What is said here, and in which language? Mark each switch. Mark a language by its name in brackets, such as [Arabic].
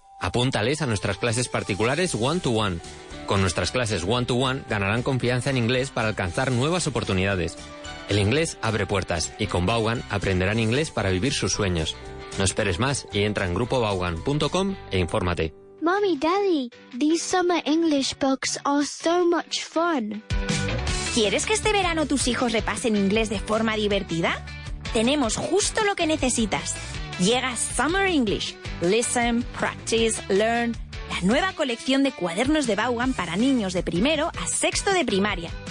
[Spanish] Apúntales a nuestras clases particulares one-to-one. Con nuestras clases one-to-one ganarán confianza en inglés para alcanzar nuevas oportunidades. El inglés abre puertas y con Vaughan aprenderán inglés para vivir sus sueños. No esperes más y entra en grupovaughan.com e infórmate. [English] Mommy, Daddy, these summer English books are so much fun. [Spanish] ¿Quieres que este verano tus hijos repasen inglés de forma divertida? Tenemos justo lo que necesitas. Llega Summer English. [English] Listen, practice, learn. [Spanish] La nueva colección de cuadernos de Vaughan para niños de primero a sexto de primaria.